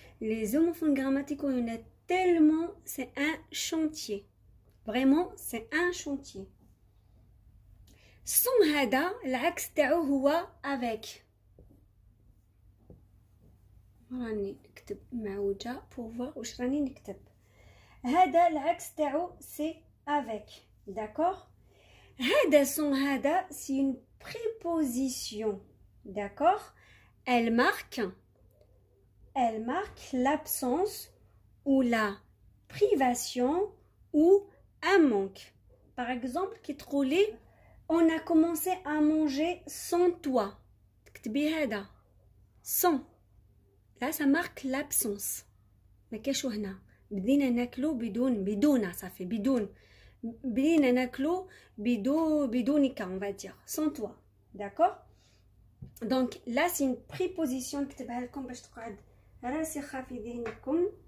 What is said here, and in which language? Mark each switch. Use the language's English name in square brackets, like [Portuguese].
[French] les homophones grammaticaux il y en a tellement, c'est un chantier, vraiment c'est un chantier. [Arabic] son هذا العكس تاعو هو avec. راني نكتب معوجة [French] pour voir [Arabic] واش راني نكتب. هذا العكس تاعو [French] c'est avec, d'accord. هذا son هذا c'est une préposition, d'accord. elle marque l'absence ou la privation ou un manque. Par exemple qui troulait on a commencé à manger sans toi. [Arabic] تكتبي هذا sans. [French] là ça marque l'absence. [Arabic] ما كاينش هنا بدينا ناكلو بدون صافي بدينا ناكلو بدونك [French] on va dire sans toi, d'accord. donc là c'est une préposition [Arabic] نكتبها لكم باش تقعد راسخه في ذهنكم.